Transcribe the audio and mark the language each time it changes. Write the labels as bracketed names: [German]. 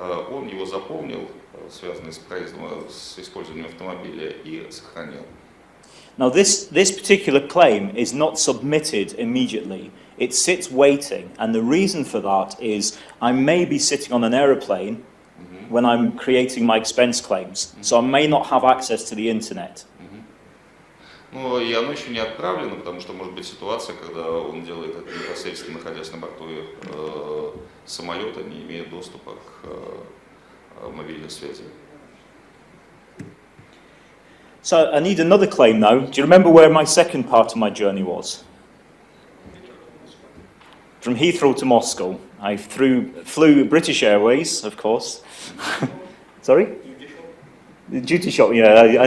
[Russian] он его запомнил, связанный с проездом, с использованием автомобиля, и сохранил. [English] Now this particular claim is not submitted immediately. It sits waiting, and the reason for that is I may be sitting on an aeroplane when I'm creating my expense claims, so I may not have access to the internet. [Russian] Ну, и оно еще не отправлено, потому что может быть ситуация, когда он делает это непосредственно, находясь на борту самолета, не имея доступа к мобильной связи. [English] So I need another claim now. Do you remember where my second part of my journey was? From Heathrow to Moscow. I flew British Airways, of course. Sorry? Duty shop, yeah.